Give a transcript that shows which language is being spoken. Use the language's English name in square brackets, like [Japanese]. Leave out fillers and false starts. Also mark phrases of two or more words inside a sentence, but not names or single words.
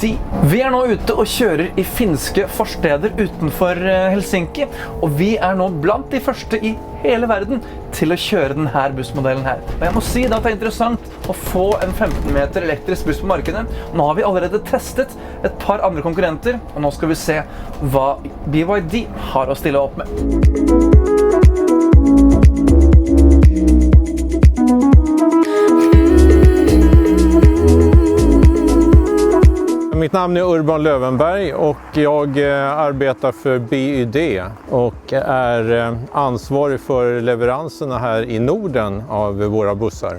[Norwegian] Vi er nå ute og kjører i finske forsteder utenfor Helsinki, og vi er nå blant de første i hele verden til å kjøre denne bussmodellen her. Og jeg må si at det er interessant å få en 15 meter elektrisk buss på markedet. Nå har vi allerede testet et par andre konkurrenter, og nå skal vi se hva BYD har å stille opp med. [Swedish] Mitt namn är Urban Lövenberg och jag arbetar för BYD och är ansvarig för leveranserna här i Norden av våra bussar.